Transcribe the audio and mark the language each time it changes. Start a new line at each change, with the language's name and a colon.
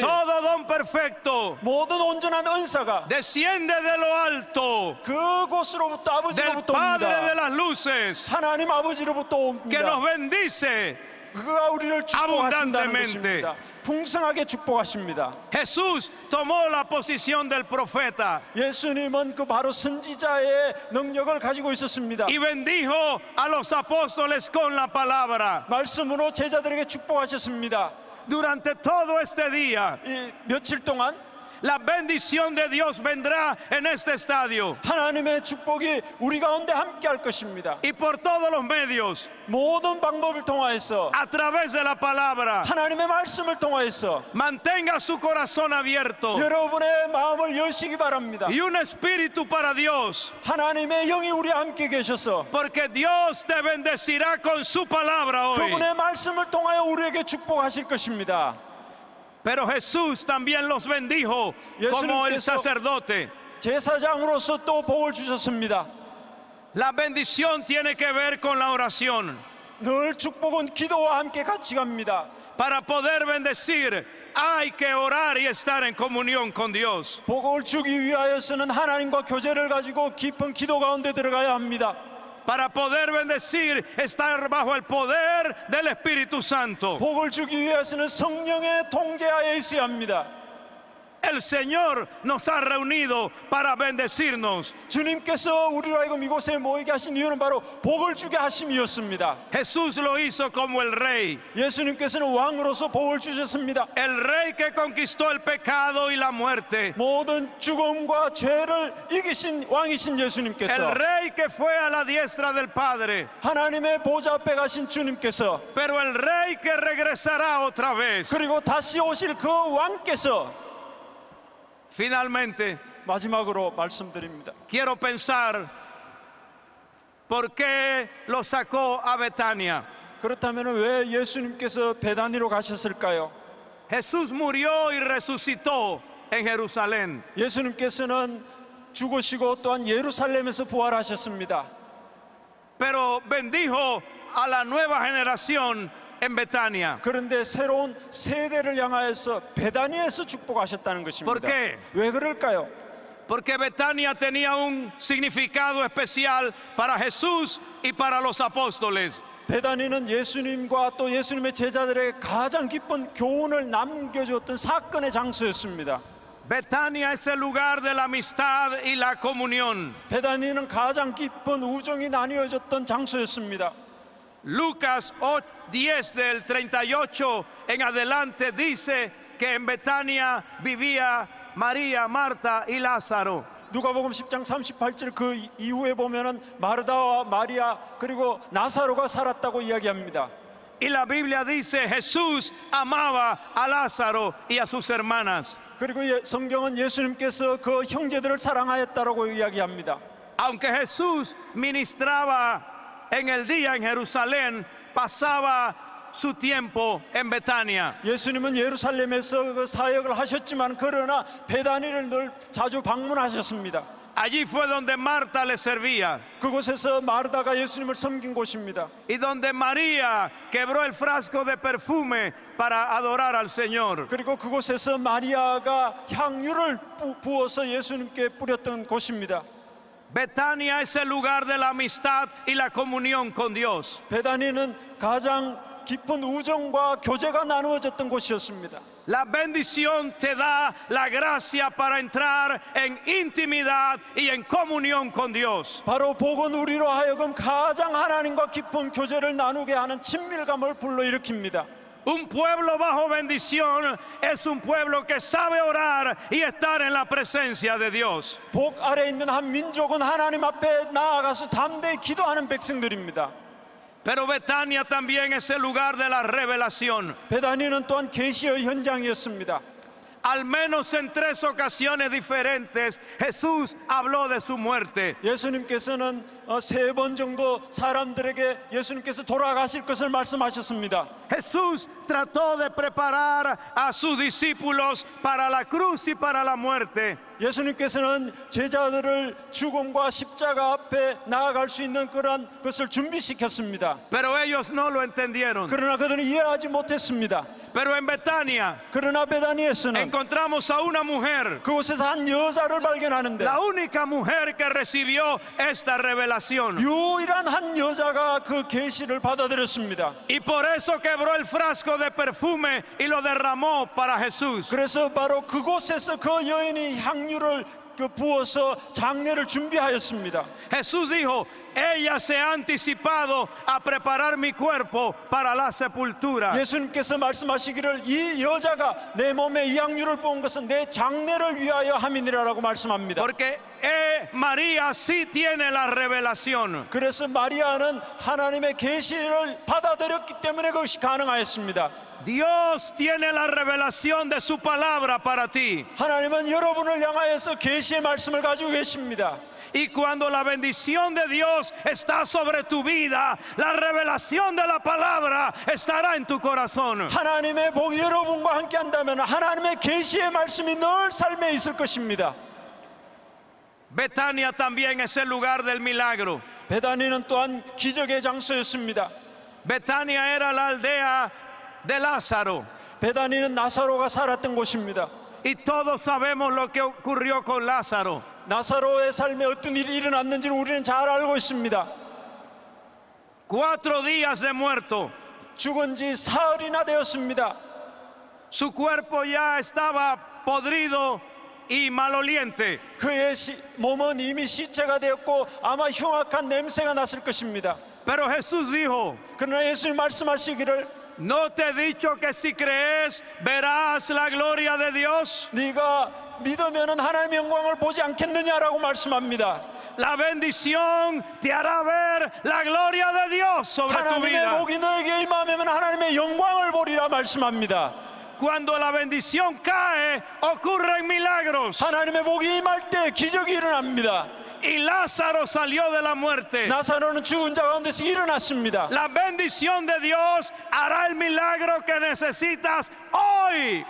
Spanish: todo don perfecto
Korean: 모든 온전한 은사가
Spanish: desciende de lo alto,
Korean: 그곳으로부터
Spanish: del
Korean: 아버지로부터
Spanish: Padre de
Korean: 옵니다.
Spanish: las luces,
Korean: 하나님 아버지로부터
Spanish: que nos
Korean: 옵니다.
Spanish: bendice.
Korean: 그가 우리를 축복하신다는
Spanish: abundantemente.
Korean: 것입니다. 풍성하게 축복하십니다.
Spanish: Jesús tomó la posición del profeta
Korean: 예수님은 그 바로 선지자의 능력을 가지고 있었습니다.
Spanish: y bendijo a los apóstoles con la palabra.
Korean: 말씀으로 제자들에게 축복하셨습니다.
Spanish: Durante todo este día,
Korean: 이 며칠 동안
Spanish: la bendición de Dios vendrá en este estadio
Korean: 하나님의 축복이 우리 가운데 함께 할 것입니다.
Spanish: y por todos los medios,
Korean: 모든 방법을 통하여서
Spanish: a través de la palabra.
Korean: 하나님의 말씀을 통하여서
Spanish: Mantenga su corazón abierto
Korean: 여러분의 마음을 여시기 바랍니다.
Spanish: y un espíritu para Dios,
Korean: 하나님의 영이 우리 함께 계셔서
Spanish: porque Dios te bendecirá con su palabra hoy.
Korean: 그분의 말씀을 통하여 우리에게 축복하실 것입니다.
Spanish: Pero Jesús también los bendijo como el
Korean: 예수님께서
Spanish: sacerdote.
Korean: 제사장으로서 또 복을 주셨습니다.
Spanish: La bendición tiene que ver con la oración.
Korean: 늘 축복은 기도와 함께 같이 갑니다.
Spanish: Para poder bendecir hay que orar y estar en comunión con Dios.
Korean: 복을 주기 위하여서는 하나님과 교제를 가지고 깊은 기도 가운데 들어가야 합니다.
Spanish: Para poder bendecir, estar bajo el poder del Espíritu Santo.
Korean: 복을 주기 위해서는 성령의 통제하에 있어야 합니다.
Spanish: El Señor nos ha reunido para bendecirnos.
Korean: 주님께서 우리로 하여금 이곳에 모이게 하신 이유는 바로 복을 주게 하심이었습니다.
Spanish: Jesús lo hizo como el rey.
Korean: 예수님께서는 왕으로서 복을 주셨습니다.
Spanish: El rey que conquistó el pecado y la muerte.
Korean: 모든 죽음과 죄를 이기신 왕이신 예수님께서
Spanish: El rey que fue a la diestra del Padre.
Korean: 하나님의 보좌 앞에 가신 주님께서
Spanish: Pero el rey que regresará otra vez.
Korean: 그리고 다시 오실 그 왕께서
Spanish: Finalmente,
Korean: 마지막으로 말씀드립니다.
Spanish: quiero pensar por qué lo sacó a Betania.
Korean: 그렇다면 왜 예수님께서 베다니로 가셨을까요?
Spanish: Jesús murió y resucitó en Jerusalén.
Korean: 예수님께서는 죽으시고 또한 예루살렘에서 부활하셨습니다.
Spanish: Pero bendijo a la nueva generación en Betania.
Korean: 그런데 새로운 세대를 향하여서 베다니에서 축복하셨다는 것입니다.
Spanish: ¿Por qué?
Korean: 왜 그럴까요?
Spanish: Porque Betania tenía un significado especial para Jesús y para los apóstoles.
Korean: 베다니는 예수님과 또 예수님의 제자들에게 가장 깊은 교훈을 남겨주었던 사건의 장소였습니다.
Spanish: Betania es el lugar de la amistad y la comunión.
Korean: 베다니는 가장 깊은 우정이 나뉘어졌던 장소였습니다.
Spanish: Lucas 10 del 38 en adelante dice que en Betania vivía María, Marta y Lázaro.
Korean: 누가복음 10장 38절 그 이후에 보면은 마르다와 마리아 그리고 나사로가 살았다고 이야기합니다.
Spanish: Y la Biblia dice Jesús amaba a Lázaro y a sus hermanas.
Korean: 그리고 성경은 예수님께서 그 형제들을 사랑하였다라고 이야기합니다.
Spanish: Aunque Jesús ministraba en el día en Jerusalén, pasaba su tiempo en Betania.
Korean: 예수님은 예루살렘에서 그 사역을 하셨지만 그러나 베다니를 늘 자주 방문하셨습니다.
Spanish: Allí fue donde Marta le servía
Korean: 그곳에서 마르다가 예수님을 섬긴 곳입니다.
Spanish: y donde María quebró el frasco de perfume para adorar al Señor.
Korean: 그리고 그곳에서 마리아가 향유를 부어서 예수님께 뿌렸던 곳입니다.
Spanish: Betania es el lugar de la amistad y la comunión con Dios.
Korean: 베다니는 가장 깊은 우정과 교제가 나누어졌던 곳이었습니다.
Spanish: La bendición te da la gracia para entrar en intimidad y en comunión con Dios.
Korean: 바로 복은 우리로 하여금 가장 하나님과 깊은 교제를 나누게 하는 친밀감을 불러일으킵니다.
Spanish: Un pueblo bajo bendición es un pueblo que sabe orar y estar en la presencia de Dios.
Korean: 복 아래 있는 한 민족은 하나님 앞에 나아가서 담대히 기도하는 백성들입니다.
Spanish: Pero Betania también es el lugar de la revelación.
Korean: 베다니는 또한 계시의 현장이었습니다.
Spanish: Al menos en 3 ocasiones diferentes Jesús habló de su muerte.
Korean: 예수님께서는 3번 정도 사람들에게 예수님께서 돌아가실 것을 말씀하셨습니다.
Spanish: Jesús trató de preparar a sus discípulos para la cruz y para la muerte.
Korean: 예수님께서는 제자들을 죽음과 십자가 앞에 나아갈 수 있는 그런 것을 준비시켰습니다.
Spanish: Pero ellos no lo entendieron.
Korean: 그러나 그들은 이해하지 못했습니다.
Spanish: Pero en Betania
Korean: 그러나 베다니에서는
Spanish: encontramos a una mujer,
Korean: 그곳에서 한 여자를 발견하는데
Spanish: la única mujer que recibió esta revelación.
Korean: 유일한 한 여자가 그 계시를 받아들였습니다.
Spanish: Y por eso quebró el frasco de perfume y lo derramó para Jesús.
Korean: 그래서 바로 그곳에서 그 여인이 향유를 부어서 장례를 준비하였습니다.
Spanish: Jesús dijo, ella se ha anticipado a preparar mi cuerpo para la sepultura.
Korean: 예수님께서 말씀하시기를 이 여자가 내 몸에 이 향유를 부은 것은 내 장례를 위하여 함이니라라고 말씀합니다.
Spanish: Porque María sí tiene la revelación.
Korean: 그래서 마리아는 하나님의 계시를 받아들였기 때문에 그것이 가능하였습니다.
Spanish: Dios tiene la revelación de su palabra para ti.
Korean: 하나님은 여러분을 향하여서 계시의 말씀을 가지고 계십니다.
Spanish: Y cuando la bendición de Dios está sobre tu vida, la revelación de la palabra estará en tu corazón.
Korean: 하나님의 복이 여러분과 함께 한다면 하나님의 계시의 말씀이 늘 삶에 있을 것입니다.
Spanish: Betania también es el lugar del milagro.
Korean: 베다니는 또한 기적의 장소였습니다.
Spanish: Betania era la aldea de Lázaro.
Korean: 베다니는 나사로가 살았던 곳입니다.
Spanish: Y todos sabemos lo que ocurrió con Lázaro.
Korean: 나사로의 삶에 어떤 일이 일어났는지를 우리는 잘 알고 있습니다.
Spanish: 4 días de muerto.
Korean: 죽은 지 사흘이나 되었습니다.
Spanish: Su cuerpo ya estaba podrido y maloliente.
Korean: 그의 몸은 이미 시체가 되었고 아마 흉악한 냄새가 났을 것입니다.
Spanish: Pero Jesús dijo,
Korean: 그러나 예수님 말씀하시기를
Spanish: ¿no te he dicho que si crees verás la gloria de Dios?
Korean: 네가 믿으면 하나님의 영광을 보지 않겠느냐라고 말씀합니다.
Spanish: La bendición te hará ver la gloria de Dios sobre tu
Korean: 하나님의
Spanish: vida.
Korean: 복이 너에게 임하면 하나님의 영광을 보리라 말씀합니다.
Spanish: Cuando la bendición cae, ocurren milagros.
Korean: 하나님의 복이 임할 때 기적이 일어납니다.
Spanish: y Lázaro salió de la muerte.
Korean: 나사로는 죽은 자 가운데서 일어났습니다.
Spanish: La bendición de Dios hará el milagro que necesitas hoy.